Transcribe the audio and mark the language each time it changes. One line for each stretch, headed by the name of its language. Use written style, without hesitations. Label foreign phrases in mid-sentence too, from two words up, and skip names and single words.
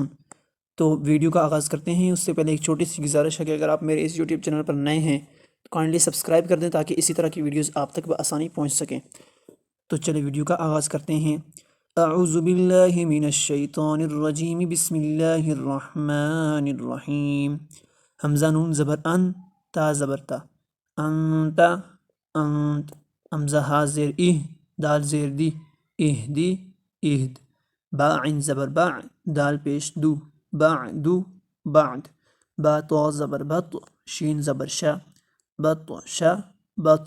Urdu: تو ویڈیو کا آغاز کرتے ہیں۔ اس سے پہلے ایک چھوٹی سی گزارش ہے کہ اگر آپ میرے اس یوٹیوب چینل پر نئے ہیں تو
English: kindly subscribe
Urdu: کر دیں تاکہ اسی طرح کی ویڈیوز آپ تک بآسانی پہنچ سکیں۔ تو چلے ویڈیو کا آغاز کرتے ہیں۔
Arabic: اعوذ باللہ من الشیطان الرجیم، بسم اللہ الرحمن الرحیم۔
Urdu: حمزہ نون زبر ان، تا زبر تا، انت انت۔ حمزہ ہا زیر اہ، دال زیر دی، اہدی اہد۔ با عین زبر با، دال پیش دو، بعدو بعد۔ با تو زبر بط، شین زبر شا، بط شا بطش۔